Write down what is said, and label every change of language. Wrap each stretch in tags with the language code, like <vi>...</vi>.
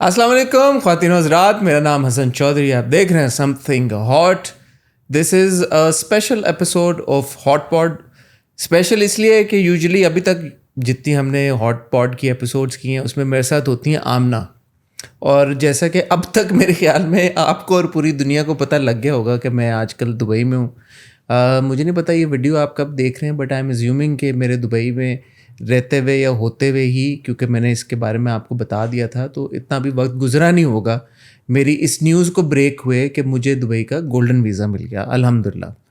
<ur>السلام علیکم خواتین و حضرات، میرا نام حسن چودھری، آپ دیکھ رہے ہیں some thing hot.</ur> <en>This is a special episode of hot pod.</en> <ur>Special اس لیے کہ یوزلی ابھی تک جتنی ہم نے ہاٹ پاڈ کی ایپیسوڈس کی ہیں اس میں میرے ساتھ ہوتی ہیں آمنہ. اور جیسا کہ اب تک میرے خیال میں آپ کو اور پوری دنیا کو پتہ لگ گیا ہوگا کہ میں آج کل دبئی میں ہوں. مجھے نہیں پتہ یہ ویڈیو آپ کب دیکھ رہے ہیں،</ur> <en>but I am assuming</en> <ur>کہ میرے دبئی میں رہتے ہوئے یا ہوتے ہوئے ہی، کیونکہ میں نے اس کے بارے میں آپ کو بتا دیا تھا تو اتنا بھی وقت گزرا نہیں ہوگا میری اس نیوز کو بریک ہوئے کہ مجھے دبئی کا گولڈن ویزا مل گیا الحمدللہ.</ur>